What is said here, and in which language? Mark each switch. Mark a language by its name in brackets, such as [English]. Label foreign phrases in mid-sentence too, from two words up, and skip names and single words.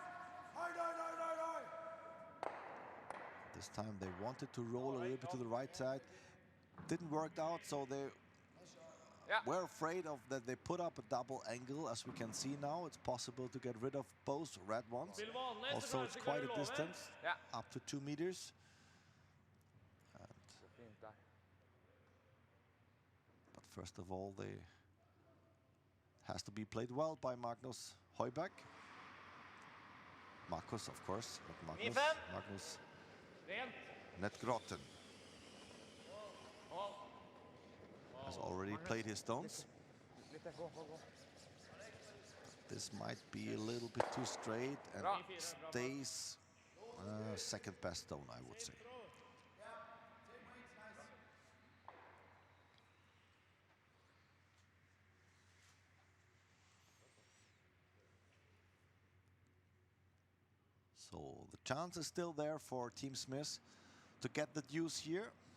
[Norwegian] Hard, hard, hard, hard, hard! [English] This time they wanted to roll a little bit to the right side. Didn't work out, so they were afraid of that. They put up a double angle. As we can see now, it's possible to get rid of both red ones. [Norwegian] Spill vanlig, så [English] Also, it's [Norwegian] kanskje [English] quite [Norwegian] går [English] a [Norwegian] det [English] distance, [Norwegian] Ja. [English] up to 2 meters. [Norwegian] Så fint der. [English] But first of all, they has to be played well by Magnus Højbæk. Markus, of course, not Magnus. 9-5. Magnus [Norwegian] Rent. Netgrotten. [English] has already played his stones. [Norwegian] Lite, gå. [English] This might be a little bit too straight and stays second best stone, I would say. So the chance is still there for Team Smith to get the deuce here.